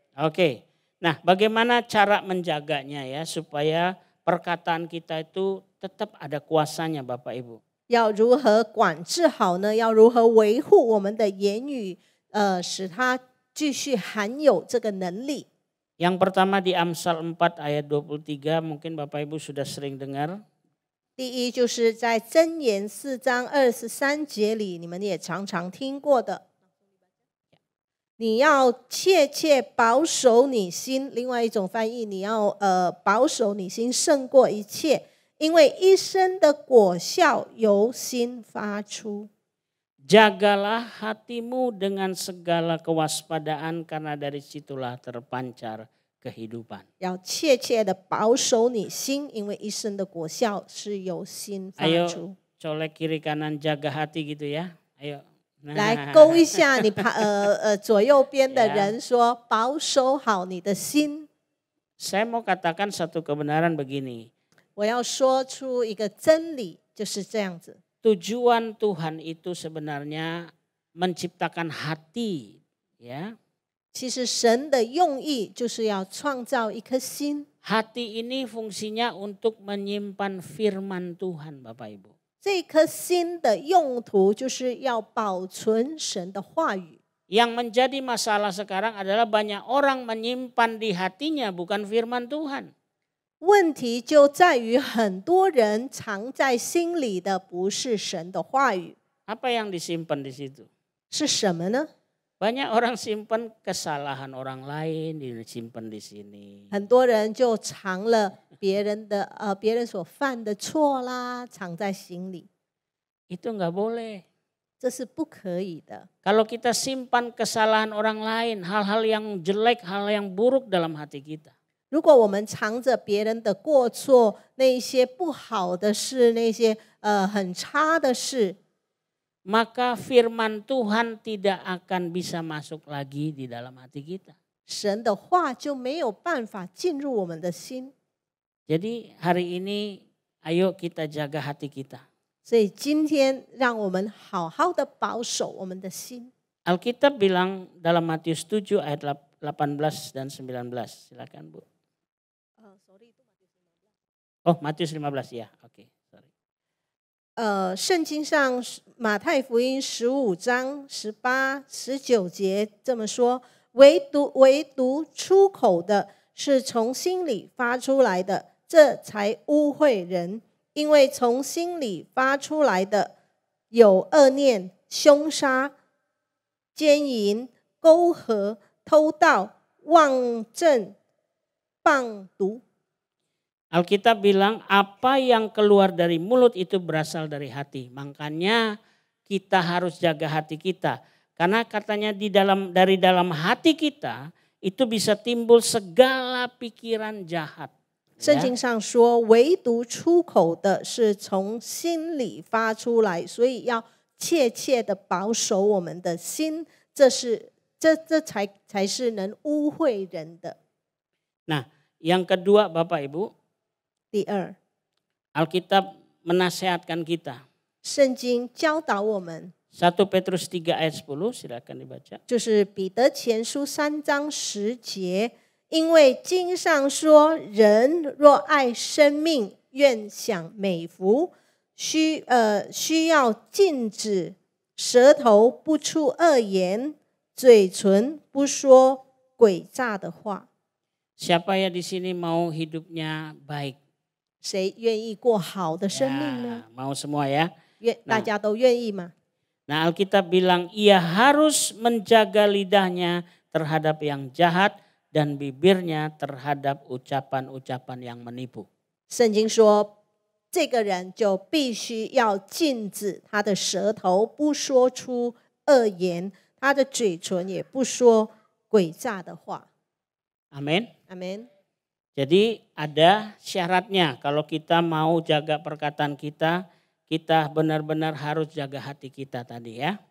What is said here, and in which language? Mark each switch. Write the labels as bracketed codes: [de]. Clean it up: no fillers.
[id] Oke. Nah, bagaimana cara menjaganya ya supaya perkataan kita itu tetap ada kuasanya Bapak Ibu. [zh] 要如何管制好呢？要如何维护我们的言语，使它继续含有这个能力？ [id] Yang pertama di Amsal 4 ayat 23 mungkin Bapak Ibu sudah sering dengar. [zh] 第一就是在箴言4章23节里，你们也常常听过的。你要切切保守你心，另外一种翻译，你要保守你心胜过一切，因为一生的果效由心发出。 [id] Jagalah hatimu dengan segala kewaspadaan karena dari situlah terpancar kehidupan. [zh] 要切切的保守你心，因为一生的果效是由心发出。 [id] Ayo colek kiri kanan jaga hati gitu ya. Ayo. [zh] 来勾一下你左右边的人说，保守好你的心。 [id] Saya mau katakan satu kebenaran begini. [zh] 我要说出一个真理，就是这样子。 [id] Tujuan Tuhan itu sebenarnya menciptakan hati, ya. [zh] 其实神的用意就是要创造一颗心。 [id] Hati ini fungsinya untuk menyimpan firman Tuhan, Bapak Ibu. [zh] 这颗心的用途就是要保存神的话语。 [id] Yang menjadi masalah sekarang adalah banyak orang menyimpan di hatinya bukan firman Tuhan. [zh] 问题就在于很多人藏在心里的不是神的话语。 [id] Apa yang disimpan di situ? [zh] 是什么呢？ [id] Banyak orang simpan kesalahan orang lain disimpan di sini. [zh] 很多人就藏了别人所犯的错啦，藏在心里， [id] Itu nggak boleh. [zh] 这是不可以的。 [id] Kalau kita simpan kesalahan orang lain, hal-hal yang jelek, hal yang buruk dalam hati kita. [zh] 如果我们藏着别人的过错，那一些不好的事，那些很差的事， [id] Maka firman Tuhan tidak akan bisa masuk lagi di dalam hati kita. [zh] 神的话就没有办法进入我们的心。 [id] Jadi hari ini ayo kita jaga hati kita. [zh] 所以今天让我们好好的保守我们的心。 [id] Alkitab bilang dalam Matius 7 ayat 18 dan 19. Silakan Bu. Oh, Matius 15 ya. Oke, sorry. [zh] 圣经上马太福音15章18、19节这么说：唯独出口的是从心里发出来的，这才污秽人。因为从心里发出来的有恶念、凶杀、奸淫、勾合、偷盗、妄证、谤毒。 [id] Alkitab bilang apa yang keluar dari mulut itu berasal dari hati. Makanya kita harus jaga hati kita. Karena katanya dari dalam hati kita itu bisa timbul segala pikiran jahat. [zh] 圣经上说，唯独出口的是从心里发出来，所以要切切的保守我们的心，这才是能污秽人的。 [id] Nah, yang kedua Bapak Ibu, [zh] 第二， [id] Alkitab menasehatkan kita. [zh] 圣经教导我们， [id] 1 Petrus 3 ayat 10, silakan dibaca. [zh] 就是彼得前书3章10节，因为经上说，人若爱生命，愿享美福，需要禁止舌头不出恶言，嘴唇不说诡诈的话。 [id] Siapa ya di sini mau hidupnya baik? [zh] 谁愿意过好的生命呢？ [id] Mau semua ya. [zh] 大家都愿意吗？ [id] Nah, Alkitab bilang ia harus menjaga lidahnya terhadap yang jahat dan bibirnya terhadap ucapan-ucapan yang menipu. [zh] 圣经说，这个人就必须要禁止他的舌头不说出恶言，他的嘴唇也不说诡诈的话。 [id] Amin. Amin. Jadi ada syaratnya kalau kita mau jaga perkataan kita, kita benar-benar harus jaga hati kita tadi ya.